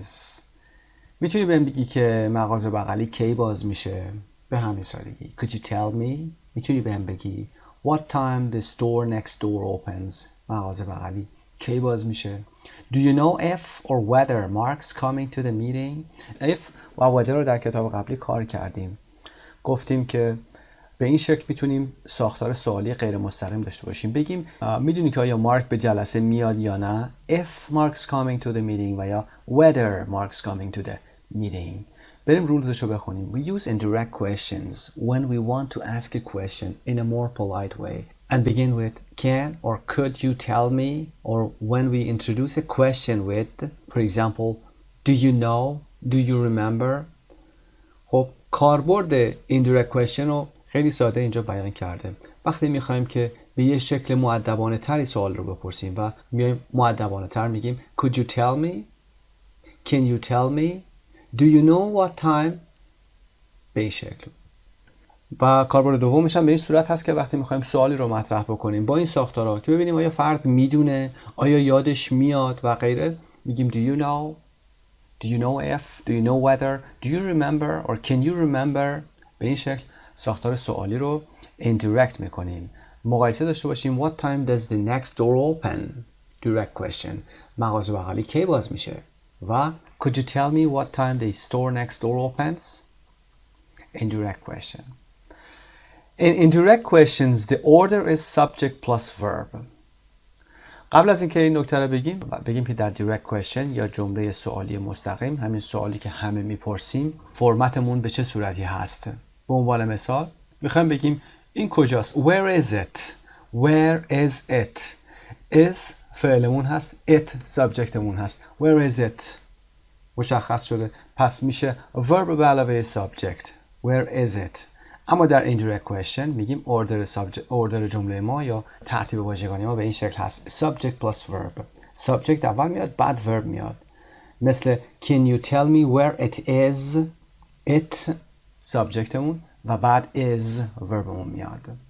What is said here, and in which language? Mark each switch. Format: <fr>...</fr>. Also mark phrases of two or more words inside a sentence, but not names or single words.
<fa>میتونی بهم بگی که مغازه بغلی کی باز میشه؟ به همین سادگی.</fa> <en>Could you tell me؟</en> <fa>میتونی بهم بگی</fa> <en>what time the store next door opens؟</en> <fa>مغازه بغلی کی باز میشه؟</fa> <en>Do you know if or whether Mark's coming to the meeting؟</en> <fa>if و whether رو در کتاب قبلی کار کردیم. گفتیم که به این شکل میتونیم ساختار سوالی غیر مستقیم داشته باشیم. بگیم میدونی که آیا مارک به جلسه میاد یا نه؟</fa> <en>If Mark's coming to the meeting</en> <fa>و یا</fa> <en>whether Mark's coming to the meeting.</en> <fa>بریم رولزش رو بخونیم.</fa> <en>We use indirect questions when we want to ask a question in a more polite way and begin with can or could you tell me, or when we introduce a question with, for example, do you know, do you remember.</en> <fa>خب کاربرد</fa> <en>indirect question</en> <fa>رو خیلی ساده اینجا بیان کرده. وقتی میخوایم که به یه شکل مؤدبانه تری سوال رو بپرسیم و میایم مؤدبانه تر میگیم</fa> <en>could you tell me, can you tell me, do you know what time،</en> <fa>به این شکل. و کاربرد دومش هم به این صورت هست که وقتی میخوایم سوالی رو مطرح بکنیم با این ساختارا که ببینیم آیا فرد میدونه، آیا یادش میاد و غیره، میگیم</fa> <en>do you know, do you know if, do you know whether, do you remember</en> <fa>or can you remember. به این شکل ساختار سوالی رو indirect میکنیم. مقایسه داشته باشیم</fa> <en>what time does the next door open، direct question،</en> <fa>مغازه بغلی کی باز میشه.</fa> <en>و could you tell me what time the store next door opens، indirect question. In indirect questions, the order is subject plus verb.</en> <fa>قبل از اینکه این نکته رو بگیم که در</fa> <en>direct question</en> <fa>یا جمله سوالی مستقیم، همین سوالی که همه میپرسیم، فرمتمون به چه صورتی هست. به عنوان مثال میخوایم بگیم این کجاست.</fa> <en>Where is it؟ Where is it؟ is</en> <fa>فعلمون هست،</fa> <en>it</en> <fa>سابجکتمون هست.</fa> <en>Where is it؟</en> <fa>مشخص شده. پس میشه verb به علاوه subject. Where is it؟ اما در</fa> <en>indirect question</en> <fa>میگیم order جمله ما یا ترتیب واژگانی ما به این شکل هست</fa> <en>subject plus verb.</en> <fa>subject اول میاد بعد verb میاد. مثل</fa> <en>can you tell me where it is،</en> <fa>it subjectمون و بعد is verbمون میاد.</fa>